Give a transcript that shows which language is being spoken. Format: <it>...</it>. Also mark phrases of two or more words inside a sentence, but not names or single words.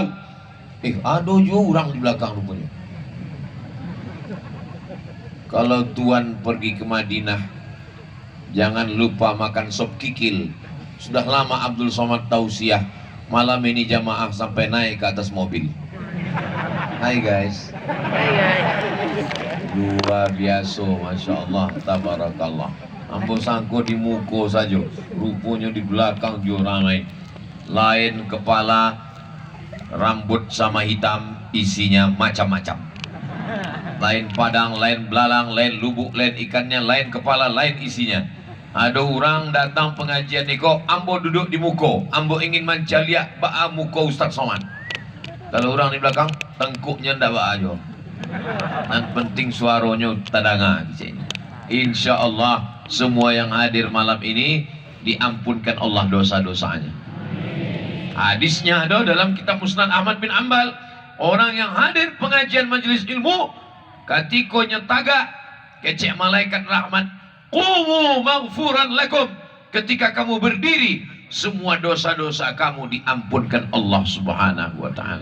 <id>Ada juga orang di belakang rupanya. Kalau Tuhan pergi ke Madinah, jangan lupa makan sop kikil. Sudah lama Abdul Somad tausiah, malam ini jamaah sampai naik ke atas mobil. Hai guys. Luar biasa,</id> <ar>ما شاء الله، تبارك الله.</ar> <min>Ambo sangko di muko saja, rupanya di belakang juga ramai.</min> <id>Lain kepala, rambut sama hitam, isinya macam-macam. Lain padang, lain belalang, lain lubuk, lain ikannya, lain kepala, lain isinya.</id> <min>Ada orang datang pengajian ni kok, ambo duduk di muko, ambo ingin mencaliak ba'a muko Ustaz Somad. Kalau orang di belakang, tengkuknya ndak ba'a aja.</min> <id>Dan penting suaranya tadanga di sini.</id> <ar>إن شاء الله</ar> <id>semua yang hadir malam ini diampunkan Allah dosa-dosanya. Hadisnya ada dalam kitab Musnad Ahmad bin Ambal. Orang yang hadir pengajian majelis ilmu, ketika nyetaga kecek malaikat rahmat,</id> <ar>قوموا مغفورا لكم,</ar> <id>ketika kamu berdiri semua dosa-dosa kamu diampunkan Allah</id> <ar>سبحانه وتعالى.</ar>